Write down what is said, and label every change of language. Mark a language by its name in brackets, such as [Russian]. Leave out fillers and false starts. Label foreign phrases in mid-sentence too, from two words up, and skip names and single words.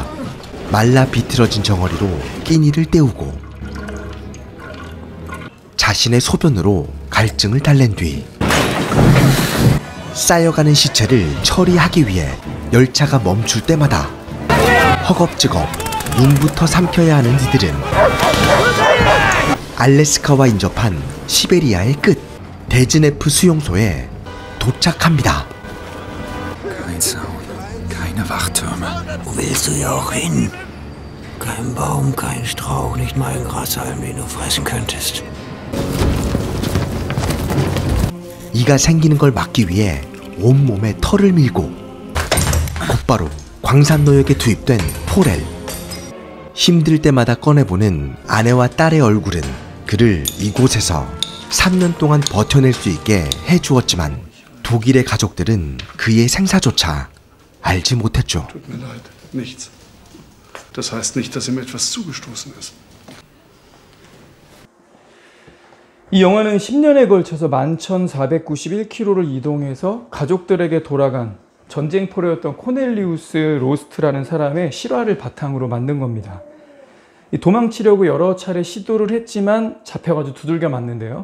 [Korean] 말라 비틀어진 정어리로 끼니를 때우고 자신의 소변으로 갈증을 달랜 뒤 쌓여가는 시체를 처리하기 위해 열차가 멈출 때마다 허겁지겁 눈부터 삼켜야 하는 이들은 알래스카와 인접한 시베리아의 끝 데즈네프 수용소에 도착합니다. [German] Kein Zaun, keine Wachtürme. Wo willst du hier auch hin? Kein Baum, kein Strauch, nicht mal ein Grashalm, den du fressen könntest. [Korean] 이가 생기는 걸 막기 위해 온몸에 털을 밀고 곧바로 광산노역에 투입된 포렐. 힘들 때마다 꺼내보는 아내와 딸의 얼굴은 그를 이곳에서 3년 동안 버텨낼 수 있게 해주었지만 독일의 가족들은 그의 생사조차 알지 못했죠. [German] Tut mir leid, nichts. Das heißt nicht, dass ihm etwas zugestoßen ist. [Korean] 이 영화는 10년에 걸쳐서 11,491km를 이동해서 가족들에게 돌아간 전쟁 포로였던 코넬리우스 로스트라는 사람의 실화를 바탕으로 만든 겁니다. 도망치려고 여러 차례 시도를 했지만 잡혀가지고 두들겨 맞는데요.